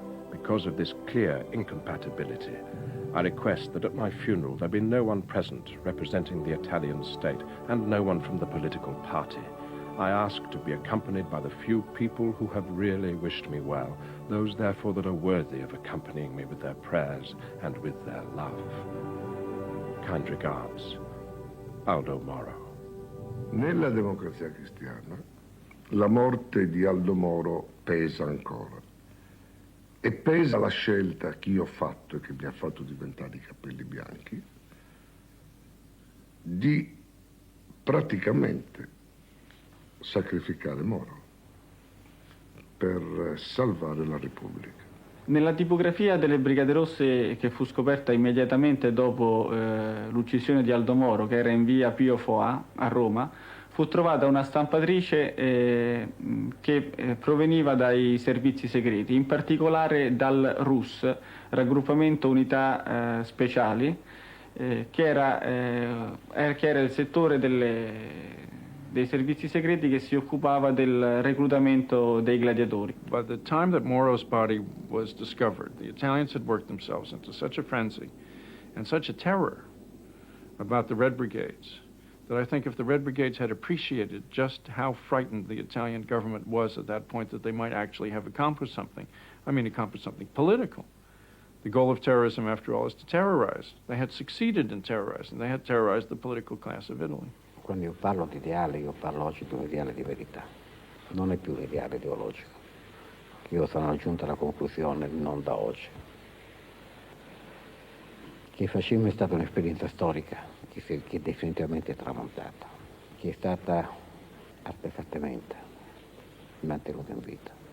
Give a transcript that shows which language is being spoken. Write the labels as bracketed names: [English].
[English] Because of this clear incompatibility, I request that at my funeral there be no one present representing the Italian state and no one from the political party. I ask to be accompanied by the few people who have really wished me well, those therefore that are worthy of accompanying me with their prayers and with their love. Kind regards, Aldo Moro. [Italian] Nella Democrazia Cristiana la morte di Aldo Moro pesa ancora. E pesa la scelta che io ho fatto e che mi ha fatto diventare i capelli bianchi di praticamente sacrificare Moro per salvare la Repubblica. Nella tipografia delle Brigate Rosse, che fu scoperta immediatamente dopo l'uccisione di Aldo Moro, che era in via Pio Foà a Roma, fu trovata una stampatrice che proveniva dai servizi segreti, in particolare dal RUS, Raggruppamento Unità Speciali, che era il settore dei servizi segreti che si occupava del reclutamento dei gladiatori. [English] By the time that Moro's body was discovered, the Italians had worked themselves into such a frenzy and such a terror about the Red Brigades that I think if the Red Brigades had appreciated just how frightened the Italian government was at that point, that they might actually have accomplished something. I mean, accomplished something political. The goal of terrorism, after all, is to terrorize. They had succeeded in terrorizing. They had terrorized the political class of Italy. [Italian] Quando io parlo di ideale, io parlo oggi di un ideale di verità. Non è più un ideale ideologico. Io sono giunto alla conclusione, non da oggi, che il fascismo è stata un'esperienza storica che è definitivamente tramontata, che è stata artefattamente mantenuta in vita.